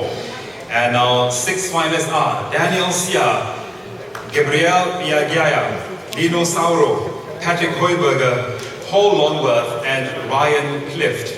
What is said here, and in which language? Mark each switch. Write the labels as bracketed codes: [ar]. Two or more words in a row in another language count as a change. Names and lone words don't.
[en] And our 6 finalists are Daniel Sia, Gabriel Biagaya, Lino Sauro, Patrick Heuberger, Paul Longworth, and Ryan Clift.